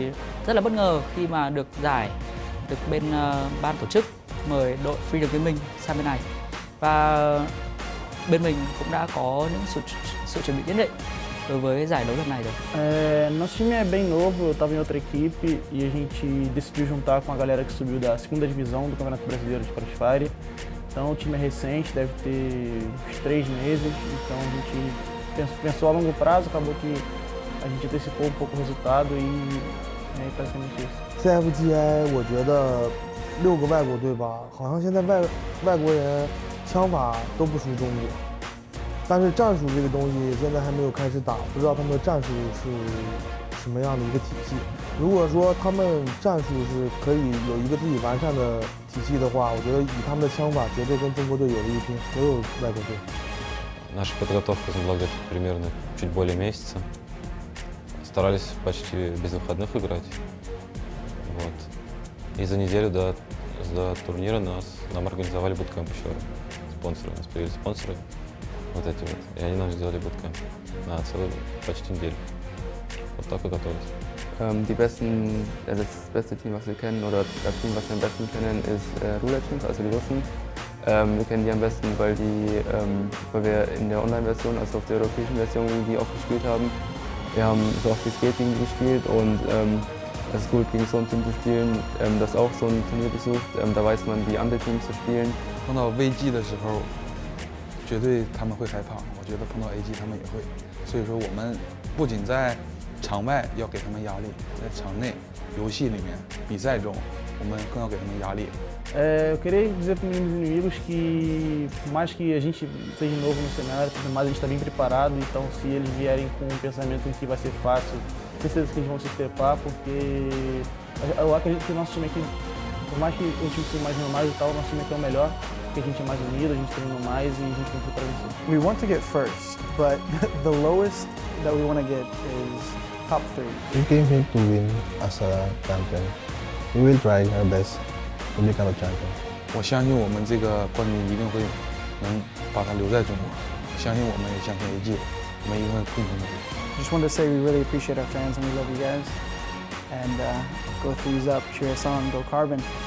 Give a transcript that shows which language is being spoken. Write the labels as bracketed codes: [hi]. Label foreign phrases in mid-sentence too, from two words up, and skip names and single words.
[vi] rất là bất ngờ khi mà được giải được bên ban tổ chức mời đội Freedom Gaming sang bên này, và bên mình cũng đã có những sự chuẩn bị nhất định đối với giải đấu lần này rồi. [pt] Nosso time é bem novo, eu estava em outra equipe e a gente decidiu juntar com a galera que subiu da segunda divisão do Campeonato Brasileiro de CROSSFIRE. Então o time é recente, deve ter uns 3 meses, então a gente pensou a longo prazo, acabou que a gente antecipou um pouco o resultado e é praticamente isso. [zh] CFGI 我觉得6个外国队吧，好像现在外国人枪法都不输中国，但是战术这个东西现在还没有开始打，不知道他们的战术是什么样的一个体系。如果说他们战术是可以有一个自己完善的体系的话，我觉得以他们的枪法绝对跟中国队有的一拼，所有外国队。 [ru] Наша подготовка заняла где-то примерно чуть более месяца. Старались почти без выходных играть. Вот. И за неделю до турнира нам организовали буткэмп еще. Спонсоры. У нас появились спонсоры. Вот эти вот. И они нам сделали буткэмп на целую почти неделю. Вот так и готовились. [de] Das beste Team, was wir kennen, oder das Team, was wir am besten kennen, ist Ruler Teams, also die Russen. Wir kennen die am besten, weil wir in der Online-Version, also auf der europäischen Version, gegen die auch gespielt haben. Wir haben so oft wie es geht gegen die gespielt, und es ist gut, gegen so ein Team zu spielen, das auch so ein Turnier besucht. Da weiß man, wie andere Teams zu spielen. [zh] 碰到 VG 的时候，绝对他们会害怕。我觉得碰到 AG 他们也会。所以说，我们不仅在场外要给他们压力，在场内游戏里面比赛中，我们更要给他们压力。 [pt] Eu queria dizer para os meus inimigos que, por mais que a gente seja novo no cenário, mas a gente está bem preparado, então se eles vierem com um pensamento em que vai ser fácil, tenho certeza que eles vão se estrepar, porque eu acredito que o nosso time aqui, por mais que o time seja mais normal e tal, o nosso time aqui é o melhor, porque a gente é mais unido, a gente treina mais e a gente tem tudo para vencer. [en] We want to get first, but the lowest that we want to get is top 3. We came here to win as a champion. We will try our best to become a champion. [zh] 我相信我们这个冠军一定会能把它留在中国，相信我们，也相信 AG， 我们一定会共同努力。 [en] Just wanted to say we really appreciate our fans and we love you guys. And go Threes Up, cheer us on, go Carbon.